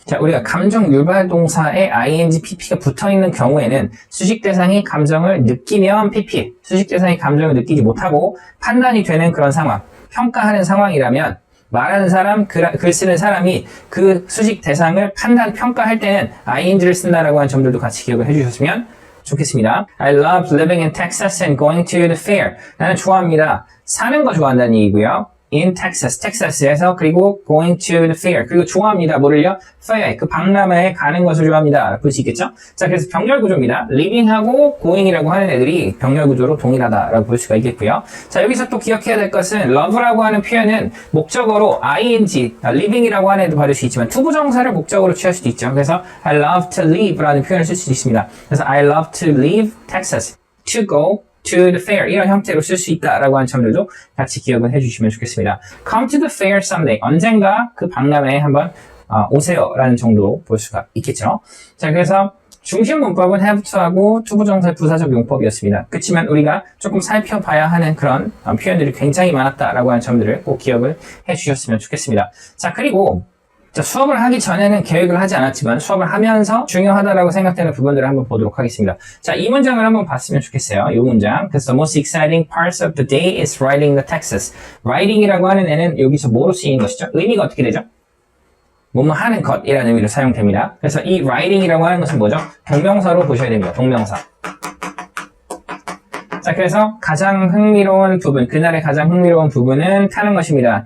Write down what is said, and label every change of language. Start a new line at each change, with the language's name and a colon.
Korean: 자, 우리가 감정 유발 동사에 ing, pp가 붙어있는 경우에는 수식 대상이 감정을 느끼면 pp, 수식 대상이 감정을 느끼지 못하고 판단이 되는 그런 상황, 평가하는 상황이라면 말하는 사람, 글 쓰는 사람이 그 수식 대상을 판단, 평가할 때는 ing를 쓴다라고 하는 점들도 같이 기억을 해주셨으면 좋겠습니다.
English: I love living in Texas and going to the fair.
Korean: 나는 좋아합니다. 사는 거 좋아한다는 얘기고요.
English: in Texas,
Korean: 텍사스에서 그리고
English: going to the fair.
Korean: 그리고 좋아합니다. 뭐를요? fair, 그 박람회에 가는 것을 좋아합니다. 볼 수 있겠죠? 자, 그래서 병렬 구조입니다. living하고 going이라고 하는 애들이 병렬 구조로 동일하다라고 볼 수가 있겠고요. 자, 여기서 또 기억해야 될 것은 love라고 하는 표현은 목적어로 ing, living이라고 하는 애도 받을 수 있지만 투부정사를 목적어로 취할 수도 있죠. 그래서
English: I love to live
Korean: 라는 표현을 쓸 수도 있습니다. 그래서
English: I love to leave Texas, to go to the fair
Korean: 이런 형태로 쓸 수 있다라고 하는 점들도 같이 기억을 해주시면 좋겠습니다.
English: Come to the fair someday.
Korean: 언젠가 그 박람회에 한번 오세요라는 정도로 볼 수가 있겠죠. 자, 그래서 중심 문법은 have to하고 투부정사의 부사적 용법이었습니다. 그렇지만 우리가 조금 살펴봐야 하는 그런 표현들이 굉장히 많았다라고 하는 점들을 꼭 기억을 해주셨으면 좋겠습니다. 자, 그리고 수업을 하기 전에는 계획을 하지 않았지만 수업을 하면서 중요하다라고 생각되는 부분들을 한번 보도록 하겠습니다. 자, 이 문장을 한번 봤으면 좋겠어요. 이 문장. 그래서
English: the most exciting parts of the day is writing the texts.
Korean: writing이라고 하는 애는 여기서 뭐로 쓰이는 것이죠? 의미가 어떻게 되죠? 뭐뭐 하는 것이라는 의미로 사용됩니다. 그래서 이 writing이라고 하는 것은 뭐죠? 동명사로 보셔야 됩니다. 동명사. 자, 그래서 가장 흥미로운 부분, 그날의 가장 흥미로운 부분은 타는 것입니다.